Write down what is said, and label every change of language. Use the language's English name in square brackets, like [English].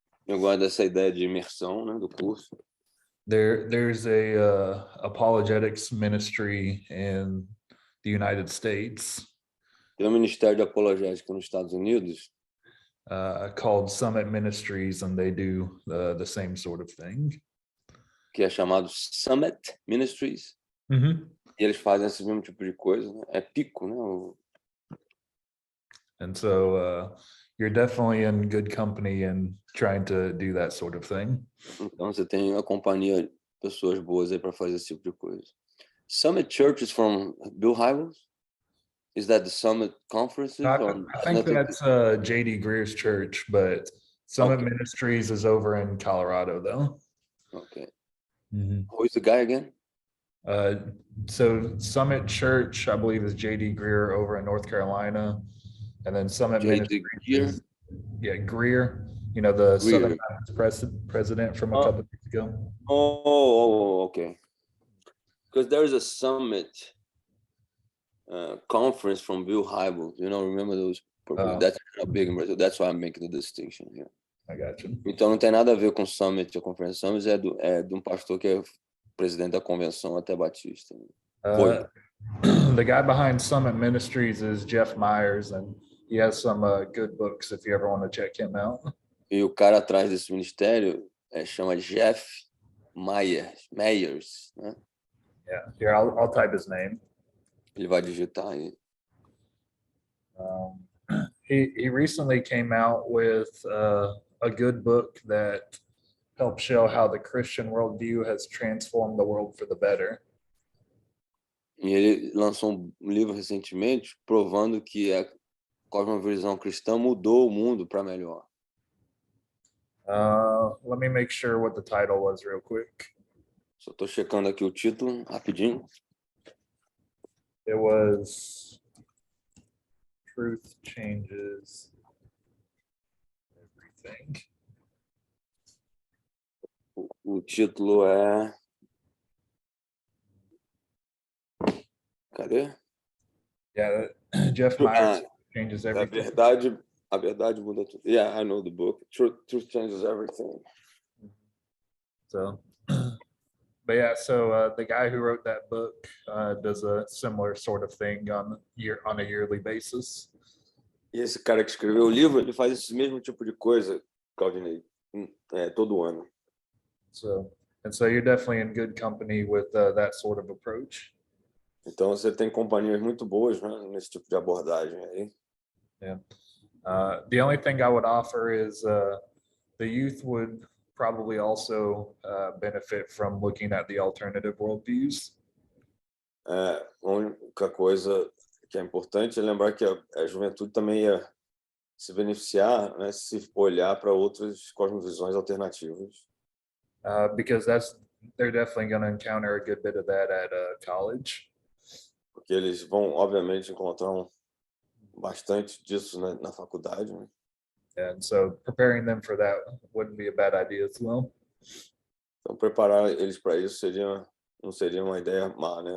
[Portuguese] Eu gosto dessa ideia de imersão, né, do curso. [English] There's a apologetics ministry in the United States [Portuguese] Tem um ministério de apologética nos Estados Unidos [English] called Summit Ministries, and they do the same sort of thing. [Portuguese] que é chamado Summit Ministries. Mm-hmm. E eles fazem esse mesmo tipo de coisa, né? É pico, né? [English] And so you're definitely in good company and trying to do that sort of thing. [Portuguese] Então você tem uma companhia de pessoas boas aí para fazer esse tipo de coisa. [English] Summit Church is from Bill Hybels? Is that the Summit conferences? I or think nothing? that's J.D. Greer's church, but Summit Okay. Ministries is over in Colorado, though. Okay. Mm-hmm. Who is the guy again? So Summit Church, I believe, is J.D. Greer over in North Carolina, and then Summit J.D. Ministries Greer? is, Greer, the Southern Greer. Baptist president from a couple of years ago. Oh, okay. Because there is a Summit conference from Bill Hybels. Remember those? That's a big. That's why I'm making the distinction here. I got you. [Portuguese] Então não tem nada a ver com Summit, a conferência Summit é de um pastor que é presidente da convenção até Batista. [English] The guy behind Summit Ministries is Jeff Myers, and he has some good books if you ever want to check him out. [Portuguese] E o cara atrás desse ministério chama Jeff Myers, né? [English] Yeah, here I'll type his name. [Portuguese] Ele vai digitar aí. [English] He recently came out with a good book that helps show how the Christian worldview has transformed the world for the better. [Portuguese] E ele lançou um livro recentemente provando que a cosmovisão cristã mudou o mundo para melhor. [English] Let me make sure what the title was real quick. [Portuguese] Só estou checando aqui o título rapidinho. [English] It was Truth Changes Everything. [Portuguese] O título é... Cadê? [English] Yeah, Jeff Myers Changes Everything. [Portuguese] A verdade muda tudo. [English] Yeah, I know the book. Truth Changes Everything. So, but yeah, so the guy who wrote that book does a similar sort of thing on a yearly basis. [Portuguese] E esse cara que escreveu o livro, ele faz esse mesmo tipo de coisa, Claudinei, todo ano. [English] So And so you're definitely in good company with that sort of approach. [Portuguese] Então você tem companhias muito boas, né, nesse tipo de abordagem aí. [English] Yeah. The only thing I would offer is the youth would probably also benefit from looking at the alternative worldviews. [Portuguese] A única coisa que é importante é lembrar que a juventude também ia se beneficiar, né, se olhar para outras cosmovisões alternativas. [English] Because they're definitely going to encounter a good bit of that at college. [Portuguese] Porque eles vão, obviamente, encontrar bastante disso na faculdade, né? [English] And so preparing them for that wouldn't be a bad idea as well. [Portuguese] Então, preparar eles para isso não seria uma ideia má, né?